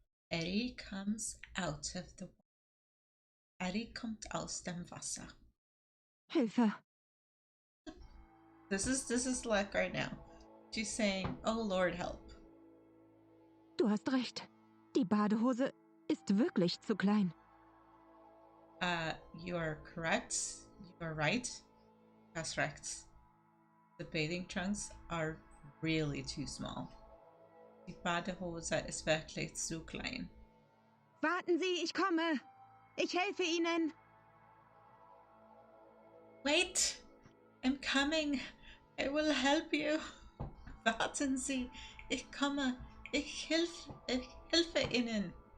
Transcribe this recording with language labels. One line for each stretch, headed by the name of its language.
English: Eddie comes out of the water.
German: Eddie kommt aus dem Wasser. Hilfe!
English: This is like right now. She's saying, "Oh Lord, help."
German: Du hast recht. Die Badehose ist wirklich zu klein.
English: You are correct. You are right. That's correct. The bathing trunks are really too small.
German: Die Badehose ist wirklich zu klein. Warten Sie, ich komme. Ich helfe Ihnen.
English: Wait, I'm coming. I will help you.
German: Warten Sie, ich komme. Ich helfe Ihnen.